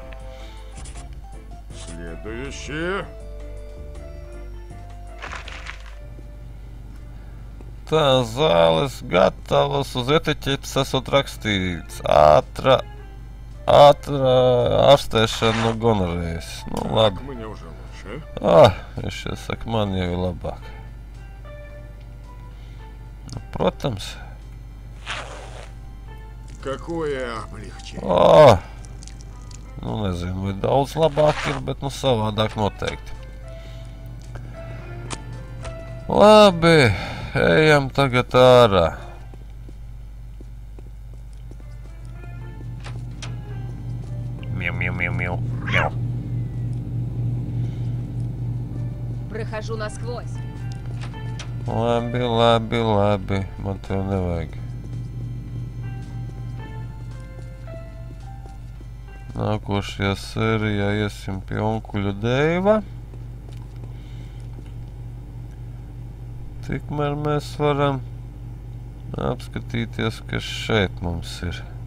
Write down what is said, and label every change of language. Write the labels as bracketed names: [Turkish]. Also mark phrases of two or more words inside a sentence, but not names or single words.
[Russian] Следующее. [Latvian] Tā, zāles gatavas, uz etiķetes esot rakstīts ātra ārstēšana no gonorējas. Nu, labi. [Russian] Мне уже лучше. [Latvian] Viņš saka, man jau ir labāk. Nu, protams. [Russian] Какое облегчение. [Latvian] Nu, nezinu, vai daudz labāk ir, bet nu savādāk noteikti. Labi, ejam tagad ārā. [Russian] Мяу. Прохожу насквозь. [Latvian] Labi, man tev nevajag. Nākošajā sērijā iesim pie onkuļa Deiva. Tikmēr mēs varam apskatīties, kas šeit mums ir.